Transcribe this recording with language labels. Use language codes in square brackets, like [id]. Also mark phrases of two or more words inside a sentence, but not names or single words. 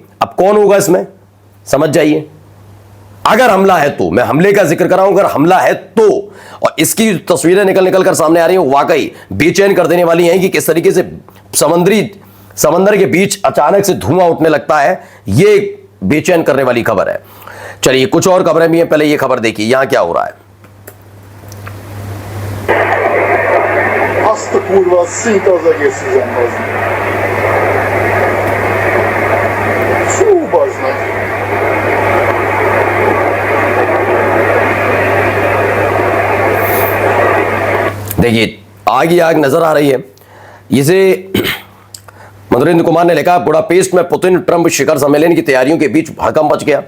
[hi] अब कौन होगा इसमें, समझ जाइए। अगर हमला है तो, मैं हमले का जिक्र कर रहा हूं, अगर हमला है तो, और इसकी तस्वीरें निकल कर सामने आ रही हैं, वाकई बेचैन कर देने वाली हैं कि किस तरीके से समंदर के बीच अचानक से धुआं उठने लगता है। ये बेचैन करने वाली खबर है। चलिए, कुछ और खबरें भी हैं, पहले ये खबर देखिए, यहां क्या हो रहा है। [hu] Azt a kurva, szinte az egész üzem, bazd meg. Fú, bazd meg. [hi] देखिए, आग ही आग नजर आ रही है। इसे मनोरेंद्र कुमार ने लिखा, बुडापेस्ट में पुतिन ट्रंप शिखर सम्मेलन की तैयारियों के बीच भड़कम मच गया।